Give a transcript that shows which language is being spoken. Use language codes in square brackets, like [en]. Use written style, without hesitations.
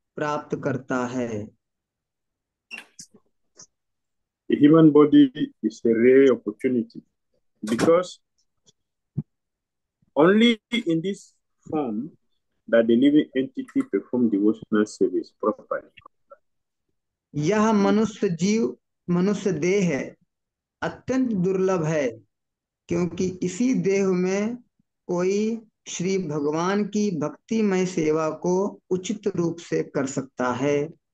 [hi] प्राप्त करता है। [en] The human body is a rare opportunity because only in this form that the living entity perform devotional service properly. [hi] यह मनुष्य देह है, अत्यंत दुर्लभ है, क्योंकि इसी देह में कोई श्री भगवान की भक्तिमय सेवा को उचित रूप से कर सकता है।